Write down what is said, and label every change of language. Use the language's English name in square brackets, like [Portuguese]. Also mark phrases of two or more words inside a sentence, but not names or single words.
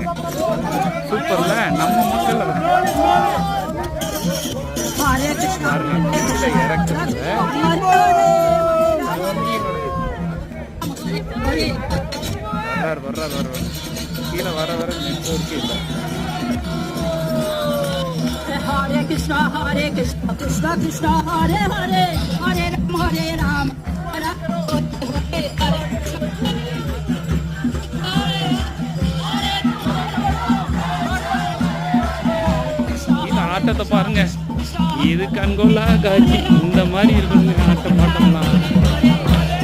[Tamil] சூப்பர்ல நம்ம மக்கள் வர்றாரு கீழே வர நெட்வொர்க்கு இல்லை. [Sanskrit] हरे कृष्ण कृष्ण कृष्ण हरे हरे हरे राम हरे [Tamil] ஆட்டத்தை பாருங்க, இது கண்கொள்ளா காட்சி. இந்த மாதிரி இருக்குங்க ஆட்டம் பாட்டம்லாம்.